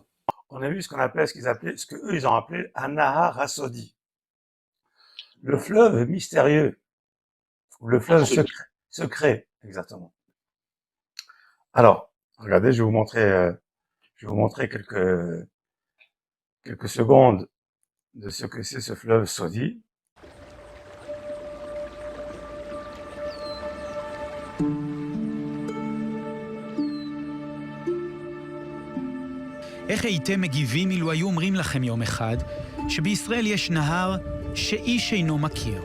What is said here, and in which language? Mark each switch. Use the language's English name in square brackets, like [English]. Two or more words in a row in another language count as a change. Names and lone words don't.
[French] On a vu ce qu'eux ils ont appelé un [Hebrew] נהר הסודי, [French] le fleuve mystérieux, le fleuve secret, exactement. Alors, regardez, je vais vous montrer quelques secondes de ce que c'est ce fleuve Sodi. [Hebrew] איך הייתם מגיבים אילו היו אומרים לכם יום אחד שבישראל יש נהר שאיש אינו מכיר?